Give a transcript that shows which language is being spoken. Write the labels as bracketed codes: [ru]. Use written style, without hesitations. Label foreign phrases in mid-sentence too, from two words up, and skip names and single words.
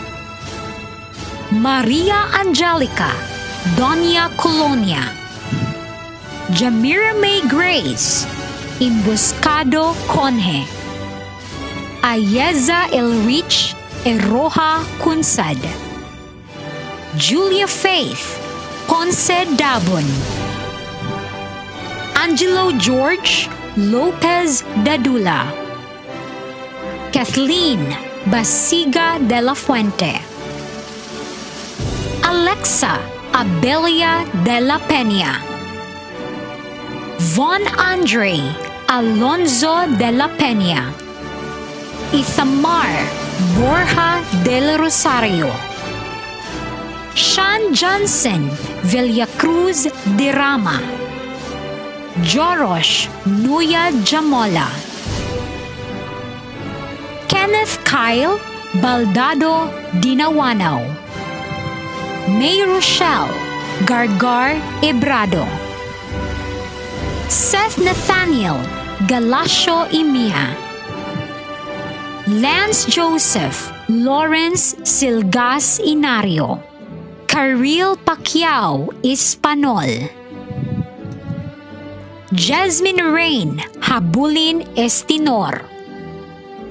[en] Maria Angelica Doña Colonia, Jamira May Grace Imbuscado Conje, Ayeza Elrich Eroja Kunsad, Julia Faith Ponce Dabon, Angelo George Lopez Dadula, Kathleen Basiga de la Fuente, Alexa Abelia de la Peña, Von Andre Alonzo de la Peña, Ithamar Borja del Rosario, Sean Johnson Villacruz de Rama, Jorosh Nuya Jamola, Kenneth Kyle Baldado Dinawanaw, May Rochelle Gargar Ebrado, Seth Nathaniel Galasio Imia, Lance Joseph Lawrence Silgas Inario, Karil Pacquiao Espanol, Jasmine Rain Habulin Estinor,